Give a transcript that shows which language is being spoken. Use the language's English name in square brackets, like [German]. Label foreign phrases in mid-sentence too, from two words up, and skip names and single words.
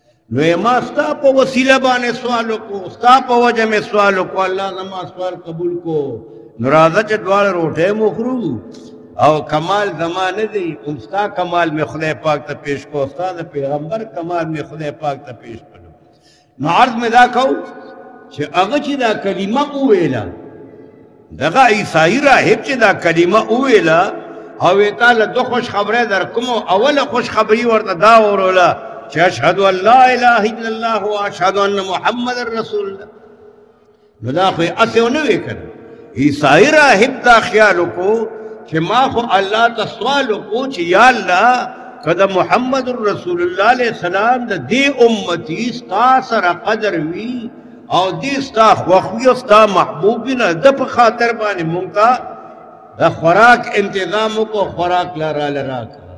[Pashto] نو ما ستا په وسیله باندې سوال وکړو ستا په وجه مې سوال وکړو الله زما سوال قبول کو نو راځه چې دواړه روټۍ مو خورو او کمال زما نه دی هم ستا کمال مې خدای پاک ته پیش کو ستا د پیغمبر کمال مې خدای پاک ته پیش کړو نو عرض مې دا کو چې هغه چې دا کلمه وویله دغه عیسائی راهب چې دا کلمه وویله او یې تاله دو خوش خبری در کوم اوله خوش خبري ورته دا وروله چې [Arabic] اشهد ان لا اله الا الله و اشهد ان محمد رسول الله [Pashto] نو دا خو یې هسې ونه وی کنه عیسائی راهب دا خیال وکړو چې ما خو الله ته سوال وکړو چې یا الله که د محمد [Arabic] رسول الله علیه السلام [Pashto] د دې امتي ستا سره قدر وي او دې ستا خوښ وي او ستا محبوب وي نه د په خاطر باندې مونږ ته د خوراک انتظام وکړو خوراک لا راله راکړه